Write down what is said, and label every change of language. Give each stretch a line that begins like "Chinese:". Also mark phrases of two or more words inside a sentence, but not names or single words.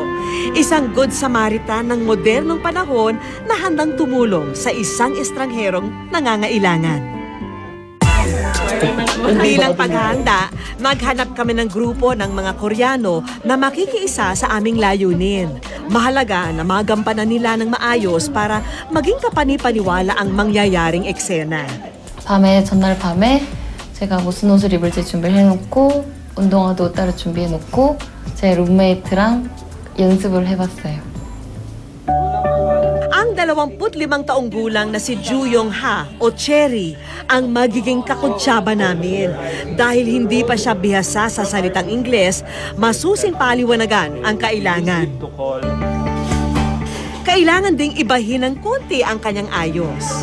Filipino: Isang
English: good Samaritan
Filipino: ng modernong panahon na handang tumulong sa isang estrangherong nangangailangan. Bilang paghahanda, maghanap kami ng grupo ng mga Koreano na makikiisa sa aming layunin. Mahalaga na magampanan nila ng maayos para maging kapanipaniwala ang mangyayaring eksena.
Korean: 전날 밤에 제가 무슨 옷을 입을지 준비를 해놓고 운동화도 따로 준비해놓고 제 룸메이트랑 연습을 해봤어요.
Filipino: Ang 25 taong gulang na si Ju Yong Ha o Cherry ang magiging kakuntsaba namin. Dahil hindi pa siya bihasa sa salitang Ingles, masusing paliwanagan ang kailangan. Kailangan ding ibahin ng konti ang kanyang ayos.